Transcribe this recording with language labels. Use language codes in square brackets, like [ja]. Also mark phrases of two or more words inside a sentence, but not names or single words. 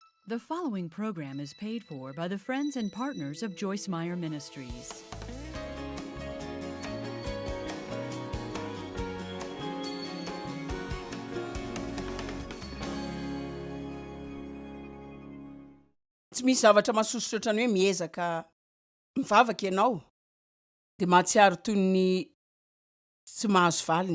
[en] The following program is paid for by the friends and partners of Joyce Meyer Ministries. [mg] Tsy misy zavatra mahasosotra ohatrany hoe miezaka mivavaka ianao de mahatsiaro toy ny tsy mahazo valiny.